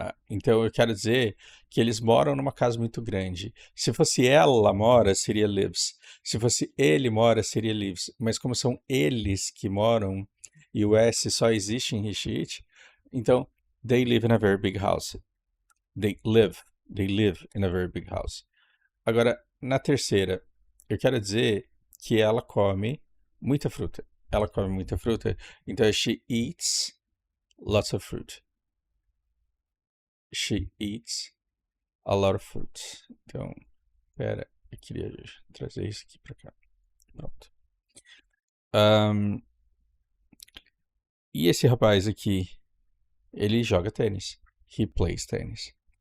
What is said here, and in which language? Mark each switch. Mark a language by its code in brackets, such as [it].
[pt] Então eu quero dizer que eles moram numa casa muito grande. Se fosse ela mora, seria lives. Se fosse ele mora, seria lives. Mas como são eles que moram e o S só existe em he, she, it, então [en] they live in a very big house. They live in a very big house. [pt] Agora, na terceira, eu quero dizer que ela come muita fruta. Ela come muita fruta. Então, [en] she eats lots of fruit. She eats a lot of fruit. [pt] Então, pera, eu queria trazer isso aqui pra cá. Pronto. E esse rapaz aqui, ele joga tênis. [en] He plays tennis.